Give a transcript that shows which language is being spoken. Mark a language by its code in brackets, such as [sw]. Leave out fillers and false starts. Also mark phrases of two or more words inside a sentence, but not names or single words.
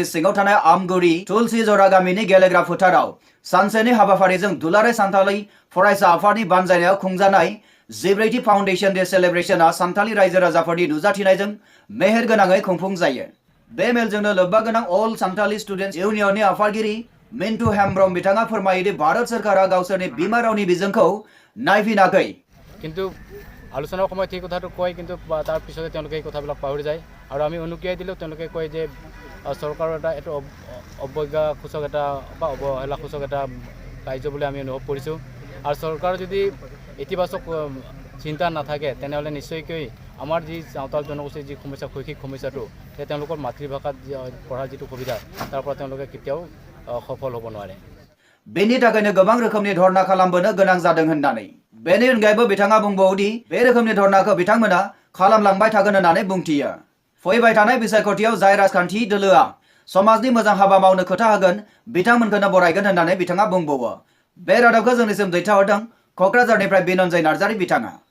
[brx] सिङाव थानाय आमगुरि तुलसि जरा गामिनि गेलेग्रा फोथाराव सानसेनि हाबाफारिजों दुलाराय सान्थालि फरायसा आफादनि बानजायनायाव खुंजानाय जिब्रैथि [en] Foundation Day celebration [brx] सान्थालि रायजो राजाफोरनि नुजाथिनायजों मेहेर गोनाङै खुंफुं जायो बे मेलजोंनो लोब्बा गोनां अल सान्थालि स्टुडेन्ट्स इउनियननि आफादगिरि मिन्टु हेम्ब्रम बिथाङा फोरमायोदि भारत सरकारा गावसोरनि बिमा रावनि बिजोंखौ नायफिनाखै [as] কিন্তু আলোচনাৰ সময়ত এই কথাটো কয় কিন্তু তাৰ পিছতে তেওঁলোকে এই কথাবিলাক পাহৰি যায় আৰু আমি অনুকিয়াই দিলেও তেওঁলোকে কয় যে চৰকাৰৰ এটা অৱজ্ঞাসূচক এটা বা অৱহেলাসূচক এটা কাৰ্য বুলি আমি অনুভৱ কৰিছোঁ আৰু চৰকাৰৰ যদি ইতিবাচক চিন্তা নাথাকে তেনেহ'লে নিশ্চয়কৈ আমাৰ যি চাওতাল জনগোষ্ঠীৰ যি সমস্যা শৈক্ষিক সমস্যাটো তেওঁলোকৰ মাতৃভাষাত পঢ়াৰ যিটো সুবিধা তাৰ পৰা তেওঁলোকে কেতিয়াও সফল হ'ব নোৱাৰে [brx] बेनि थाखायनो गोबां रोखोमनि धरना खालामबोनो गोनां जादों होननानै बेनि अनगायैबो बिथाङा बुंबावोदि बे रोखोमनि धरनाखौ बिथांमोना खालामलांबाय थागोन होननानै बुंथियो फैबाय थानाय बिसायख'थियाव जाय राजखान्थि दोलोआ समाजनि मोजां हाबा मावनो खोथा होगोन बिथांमोनखौनो बरायगोन होननानै बिथाङा बुंबावो बे रादाबखौ जोंनिसिम दैथायहरदों क'क्राझारनिफ्राय बिनन्जय नार्जारि बिथाङा